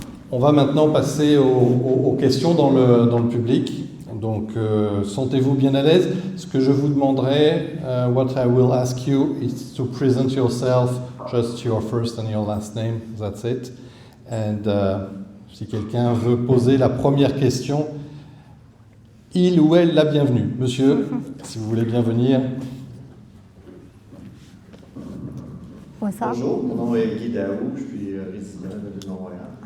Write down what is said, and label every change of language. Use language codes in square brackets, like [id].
[fr] On va maintenant passer aux questions dans le public. Donc, sentez-vous bien à l'aise. Ce que je vous demanderai, [en] what I will ask you is to present yourself, just your first and your last name, that's it. [fr] And si quelqu'un veut poser la première question, il ou elle la bienvenue. Monsieur, si vous voulez bien venir. Bonsoir. Bonjour, mon nom est Guy Daou, je suis résident de l'île de Montréal.